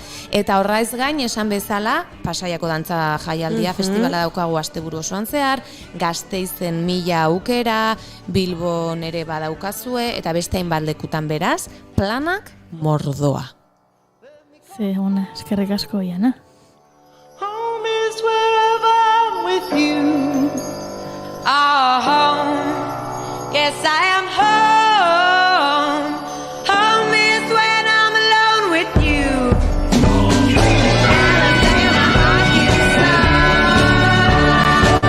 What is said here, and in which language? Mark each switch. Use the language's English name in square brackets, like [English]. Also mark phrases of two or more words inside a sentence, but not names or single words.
[Basque] Eta horra ez gain, esan bezala, Pasaiako dantza jaialdia festivala daukagu asteburu osoan zehar, Gasteizen 1000 aukera, Bilbon ere badaukazue, eta beste hainbat lekutan beraz, planak mordoa. Ze ona, eskerrik asko Iana. [English] Home is wherever I'm with you. Home. Yes, I am home. Home is when I'm alone with you. And I say my heart gets slow.